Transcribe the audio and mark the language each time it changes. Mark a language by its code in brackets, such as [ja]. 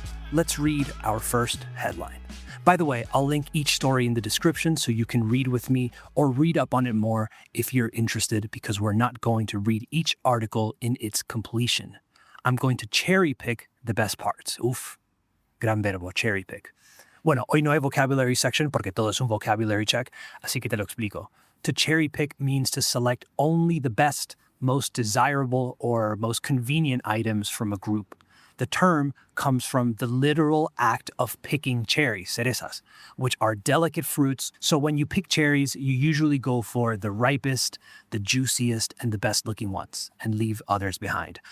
[en] Let's read our first headline. By the way, I'll link each story in the description so you can read with me or read up on it more if you're interested, because we're not going to read each article in its completion. I'm going to cherry pick the best parts. [es] Uf, gran verbo, cherry pick. Bueno, hoy no hay [en] vocabulary section [es] porque todo es un [en] vocabulary check, [es] así que te lo explico. [en] To cherry pick means to select only the best, most desirable, or most convenient items from a group. The term comes from the literal act of picking cherries, cerezas, which are delicate fruits. So when you pick cherries, you usually go for the ripest, the juiciest, and the best looking ones, and leave others behind.